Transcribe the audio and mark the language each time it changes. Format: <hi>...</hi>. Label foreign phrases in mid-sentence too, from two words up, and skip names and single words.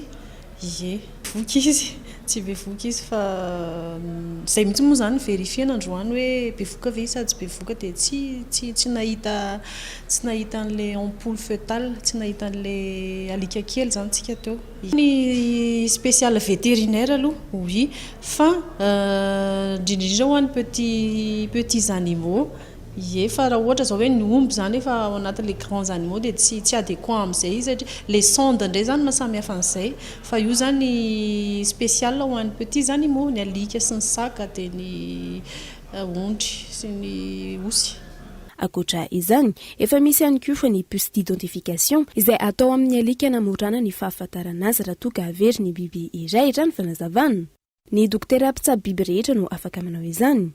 <mg>Ie, voky izy, tsy be voky izy fa zay mihitsy moa zany verifiena androany hoe be voka ve izy sa tsy be voka dia tsy nahita an'le</mg> <fr>ampoule fœtale,</fr> <mg>tsy nahita an'le alika kely zany tsika teo. Ny</mg> <fr>spécial vétérinaire</fr> <mg>aloha, oui, fa indrindrindrindra ho an'ny</mg> <fr>petits animaux.</fr> <mg>Ie, fa raha ohatra zao hoe ny omby zany efa ao anatin'le</mg> <fr>grands animaux</fr> <mg>dia tsy adéquat amin'izay izy satria le sonde indray zany mahasamihafa an'izay fa io zany spécial ho an'ny</mg> <fr>petits animaux,</fr> <mg>ny alika sy ny saka dia ny ondry sy ny osy. Akoatra izany, efa misy ihany koa fa ny</mg> <fr>puce d'identification</fr> <mg>izay atao amin'ny alika hanamorana ny fahafantarana azy raha toa ka avery ny biby iray hatrany fanazavana. Ny dokotera mpitsabo biby rehetra no afaka manao izany.</mg>